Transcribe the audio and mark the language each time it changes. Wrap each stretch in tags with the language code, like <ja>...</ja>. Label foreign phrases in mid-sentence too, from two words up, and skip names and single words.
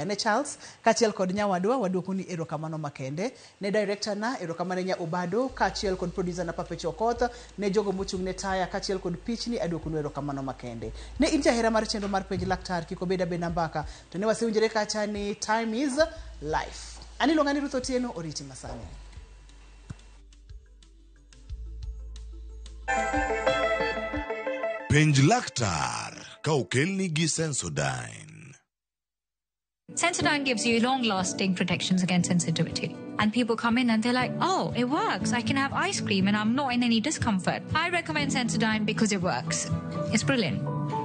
<luo>Ne Charles kachiel kod nyawadwa waduoko ni erokamano makende. Ne director na erokamano nya Obado kachiel kod producer na Pape Chokoth, ne jogo mochung' ne taya kachiel kod pichni aduoko ni erokamano makende. Ne in jahera mar chenro mar Penj Laktar kik obeda benda mbaka to ne wasiwinjore kacha ni</luo> <en>time is life.</en> <luo>Aniluonga ni Ruth Otieno, oriti masani. Penj Laktar ka okelni gi Sensodyne.</luo> <en>Sensodyne gives you long-lasting protections against sensitivity. And people come in and they're like, oh, it works. I can have ice cream and I'm not in any discomfort. I recommend Sensodyne because it works. It's brilliant.</en>